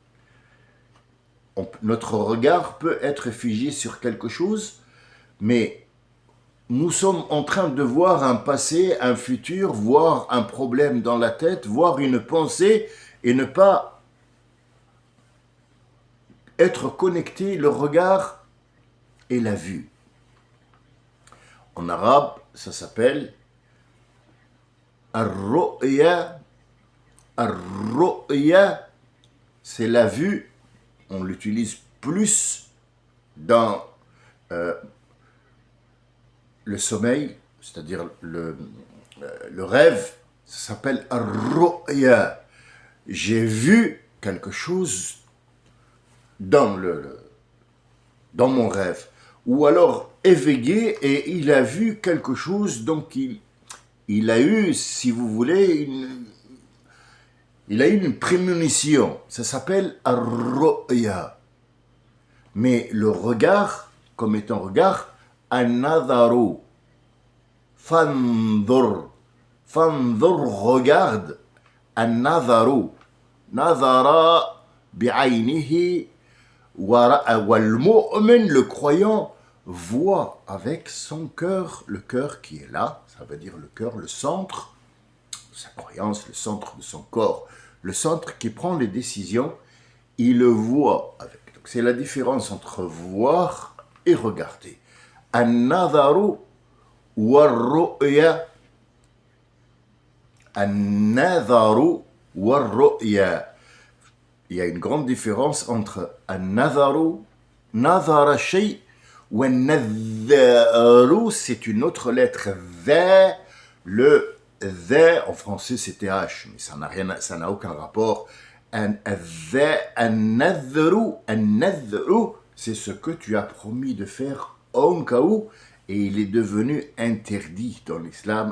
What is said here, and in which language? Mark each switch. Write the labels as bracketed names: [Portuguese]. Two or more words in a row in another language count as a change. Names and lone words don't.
[French] Notre regard peut être figé sur quelque chose, mais nous sommes en train de voir un passé, un futur, voir un problème dans la tête, voir une pensée et ne pas être connecté, le regard et la vue. En arabe, ça s'appelle ar-ru'ya. Ar-ru'ya, c'est la vue. On l'utilise plus dans le sommeil, c'est-à-dire le rêve. Ça s'appelle ar-ru'ya. J'ai vu quelque chose dans mon rêve. Ou alors éveillé et il a vu quelque chose, donc il a eu, si vous voulez, il a eu une prémonition. Ça s'appelle ar-ru'ya. Mais le regard, comme étant regard, an-nadharu. Fandur. Fandur, regarde. [Arabic] النظر. نظر بعينه. [French] Wal-mu'min, le croyant, voit avec son cœur, le cœur qui est là, ça veut dire le cœur, le centre de sa croyance, le centre de son corps, le centre qui prend les décisions, il le voit avec. Donc c'est la différence entre voir et regarder. [Arabic] النظر والرؤية. النظر والرؤية. [French] Il y a une grande différence entre [Arabic] النظر، نظر شيء, [French] ou an-nadharu, c'est une autre lettre, dha, le dha, en français c'est th, mais ça n'a aucun rapport. An-nadharu, c'est ce que tu as promis de faire en cas où, et il est devenu interdit dans l'islam.